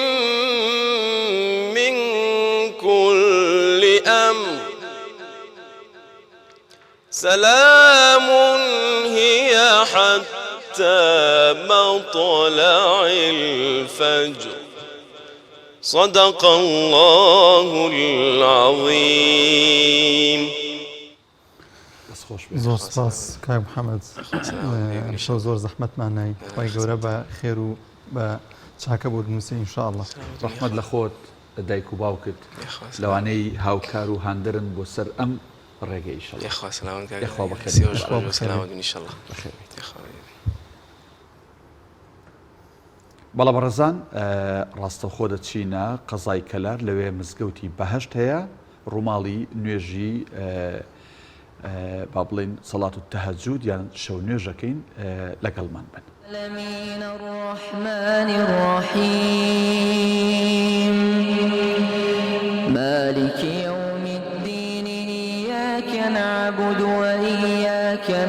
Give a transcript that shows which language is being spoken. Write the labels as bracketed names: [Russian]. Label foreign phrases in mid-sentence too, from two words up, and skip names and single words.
[Arabic] من كل أمر سلام هي حتى مطلع الفجر صدق الله العظيم. [Central Kurdish] زۆر سپاس کاک محەممەد شەو زۆر زەحمەتمان نای خی گەورە بە خێر و بە چاکە بۆ دنووسی ئینشاءالله. ڕەحمەت لە خۆت دایک و باوکت لەوانەی هاوکار و هاندرن بۆ سەر ئەم ڕێگەی بەڵام بەڕێزان ڕاستەوخۆ دەچینە قەزای کەلار لەوێ مزگەوتی بەهەشت هەیە ڕووماڵی نوێژی با بڵێن سەڵات و تەهەجود یان شەو نوێژەکەین لەگەڵمان بن. [Arabic] العالمين الرحمن الرحيم مالك يوم الدين إياك نعبد وإياك